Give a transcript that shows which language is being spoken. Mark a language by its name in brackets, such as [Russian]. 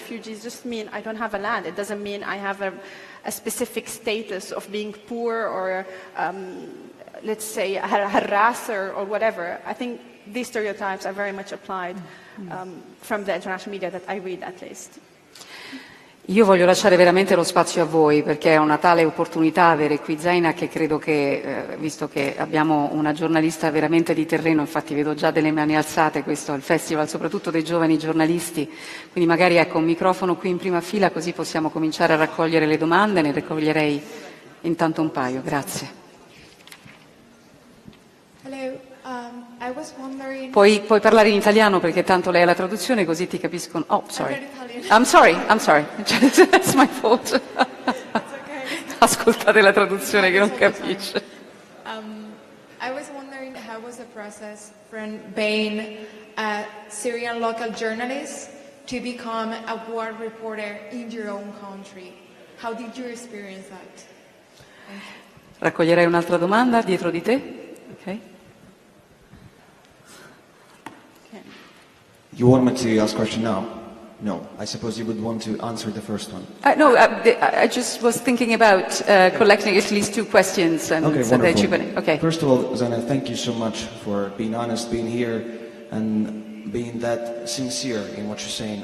[English] Refugees just mean I don't have a land. It doesn't mean I have a specific status of being poor or, let's say, a harasser or whatever. I think these stereotypes are very much applied from the international media that I read, at least. [Italian] Io voglio lasciare veramente lo spazio a voi, perché è una tale opportunità avere qui Zaina che credo che, visto che abbiamo una giornalista veramente di terreno, infatti vedo già delle mani alzate, questo è il festival soprattutto dei giovani giornalisti, quindi magari ecco un microfono qui in prima fila così possiamo cominciare a raccogliere le domande, ne raccoglierei intanto un paio, grazie. [English] Hello. I was wondering... [Italian] Puoi parlare in italiano perché tanto lei ha la traduzione così ti capiscono. [English] Oh, sorry. I'm sorry. That's my fault. Okay. [Italian] Ascoltate la traduzione che non capisce. [English] I was wondering how was the process from being a Syrian local journalist to become a war reporter in your own country. How did you experience that? [Italian] Raccoglierei un'altra domanda dietro di te. [English] Okay. You want me to ask a question now? No. I suppose you would want to answer the first one. No, I just was thinking about collecting at least two questions. And okay, so wonderful. that you can, okay. First of all, Zana, thank you so much for being honest, being here, and being that sincere in what you're saying.